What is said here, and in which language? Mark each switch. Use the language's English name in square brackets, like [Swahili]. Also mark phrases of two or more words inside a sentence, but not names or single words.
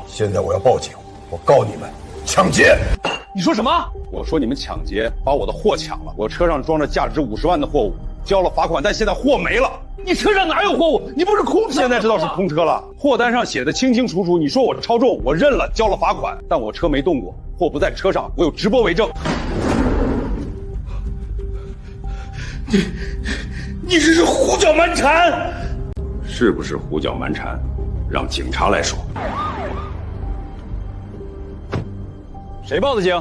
[Chinese] 現在我要報警，我告你們搶劫！你說什麼？我說你們搶劫，把我的貨搶了。我車上裝着價值50萬的貨物，交了罰款，但現在貨沒了。你車上哪有貨物？你不是空车？現在知道是空車了，貨单上寫的清清楚楚。你说我超重，我認了，交了罰款，但我車沒動過，貨不在車上，我有直播為證。你這是胡攪蠻纏！是不是胡攪蠻纏？讓警察來說。誰報的警？